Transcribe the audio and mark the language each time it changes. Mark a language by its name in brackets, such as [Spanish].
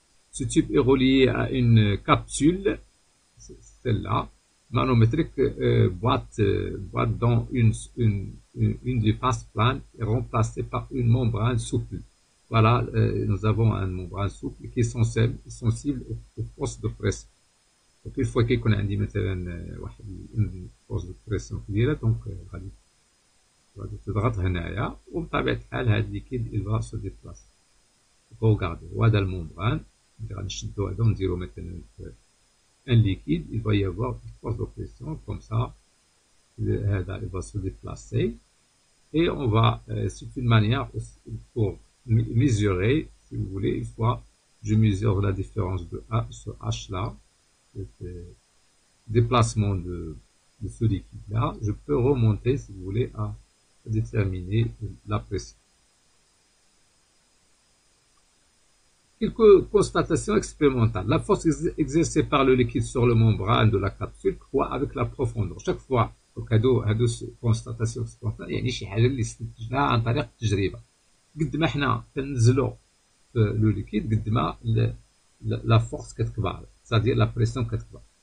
[French] Ce tube est relié à une capsule, celle-là, manométrique, boîte dont une des faces planes est remplacée par une membrane souple. Voilà, nous avons une membrane souple qui est sensible aux forces de pression. Donc, il faut qu'on ait une force de pression [Arabic] كبيرة. Donc, غادي تضغط هنايا وبطبيعة الحال هذا الليكيد [French] il va se déplacer. Regardez, [Arabic] وهذا الممبران غادي نشدو هذا ونديرو مثلا [French] un liquide, il va y avoir une force de pression comme ça. [Arabic] هذا [French] il va se déplacer et on va, c'est une manière pour mesurer, si vous voulez, une fois je mesure la différence de A sur H là, le déplacement de ce liquide là, je peux remonter, si vous voulez, à déterminer la pression. Quelques constatations expérimentales. La force exercée par le liquide sur le membrane de la capsule croît avec la profondeur. Chaque fois [Arabic] دونك هادو كونستاتاسيون سبونتان يعني شي حاجه اللي استنتجناها عن طريق التجربه. قد ما حنا كنزلو لو ليكيد قد ما لا فورس كتكبر [French] c'est-à-dire la pression [Arabic] كتكبر.